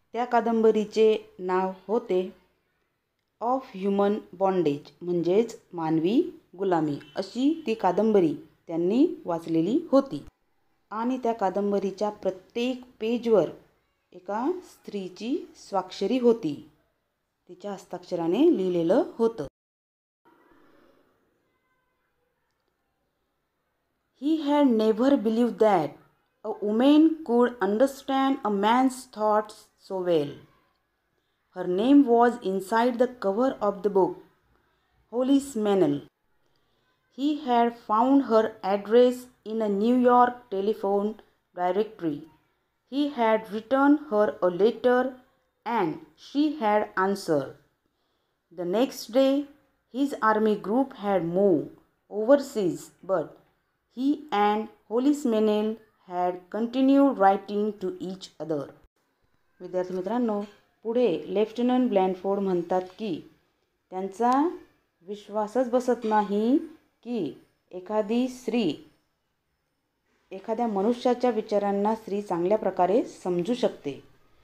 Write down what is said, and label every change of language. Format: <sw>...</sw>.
<mr>त्या कादंबरीचे नाव होते of human bondage, म्हणजेच मानवी गुलामी अशी ती कादंबरी त्यांनी वाचलेली होती. आणि त्या कादंबरीच्या प्रत्येक पेजवर एका स्त्रीची स्वाक्षरी होती. तिच्या हस्ताक्षराने लिहिलेलं होतं.</mr> <en>He had never believed that a woman could understand a man's thoughts so well. Her name was inside the cover of the book, Hollis Mennel. He had found her address in a New York telephone directory. He had written her a letter and she had answered. The next day, his army group had moved overseas, but he and Hollis Mennel had continued writing to each other.</en> <mr>विद्यार्थी मित्रांनो, पुढे lieutenant ब्लॅनफोर्ड म्हणतात की त्यांचा विश्वासच बसत नाही की एखादी स्त्री एखाद्या मनुष्याच्या विचारांना स्त्री चांगल्या प्रकारे समजू शकते.</mr>